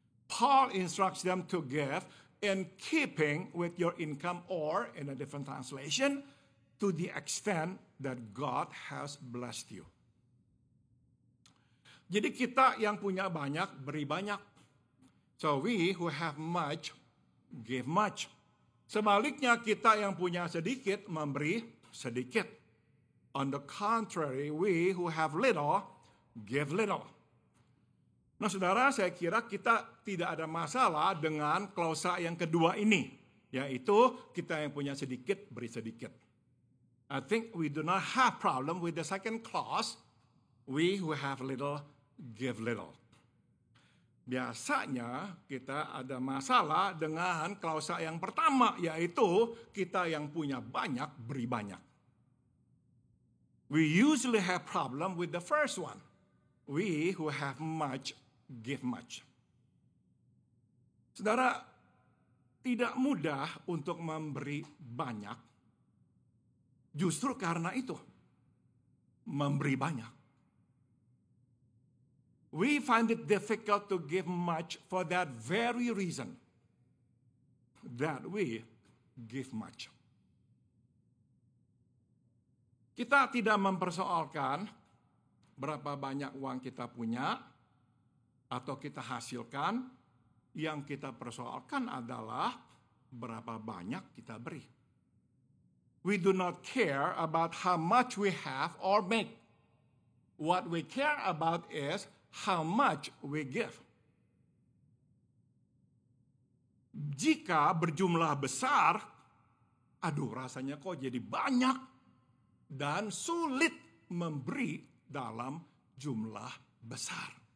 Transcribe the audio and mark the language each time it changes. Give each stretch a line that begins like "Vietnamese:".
English: Paul instructs them to give in keeping with your income, or in a different translation, to the extent that God has blessed you.
Indonesian: Jadi kita yang punya banyak, beri banyak.
English: So we who have much, give much.
Indonesian: Sebaliknya kita yang punya sedikit, memberi sedikit.
English: On the contrary, we who have little, give little.
Indonesian: Nah saudara, saya kira kita tidak ada masalah dengan klausa yang kedua ini. Yaitu kita yang punya sedikit, beri sedikit.
English: I think we do not have problem with the second clause, we who have little, give little.
Indonesian: Biasanya kita ada masalah dengan klausa yang pertama, yaitu kita yang punya banyak, beri banyak.
English: We usually have problem with the first one. We who have much, give much.
Indonesian: Saudara, tidak mudah untuk memberi banyak. Justru karena itu, memberi banyak.
English: We find it difficult to give much for that very reason, that we give much.
Indonesian: Kita tidak mempersoalkan berapa banyak uang kita punya atau kita hasilkan. Yang kita persoalkan adalah berapa banyak kita beri.
English: We do not care about how much we have or make. What we care about is how much we give.
Indonesian: Jika berjumlah besar, aduh rasanya kok jadi banyak dan sulit memberi dalam jumlah besar.